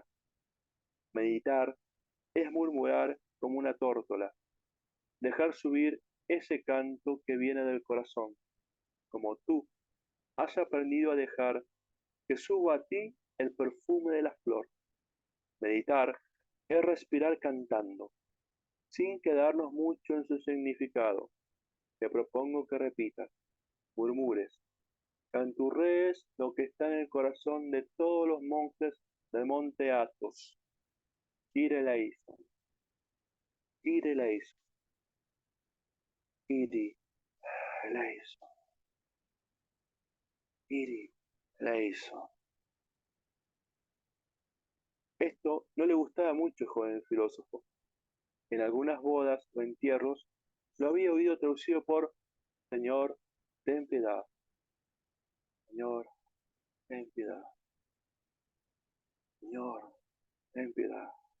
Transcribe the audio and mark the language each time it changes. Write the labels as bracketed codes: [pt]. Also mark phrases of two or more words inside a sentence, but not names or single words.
[es] Meditar es murmurar como una tórtola, dejar subir ese canto que viene del corazón, como tú has aprendido a dejar que suba a ti el perfume de la flor. Meditar es respirar cantando, sin quedarnos mucho en su significado. Te propongo que repitas, murmures, canturrees lo que está en el corazón de todos los monjes del monte Athos. [el] Κύριε ελέησον, Κύριε ελέησον, Κύριε ελέησον, Κύριε ελέησον. [es] Esto no le gustaba mucho al joven filósofo. En algunas bodas o entierros lo había oído traducido por Señor, ten piedad, Señor, ten piedad, Señor, ten piedad.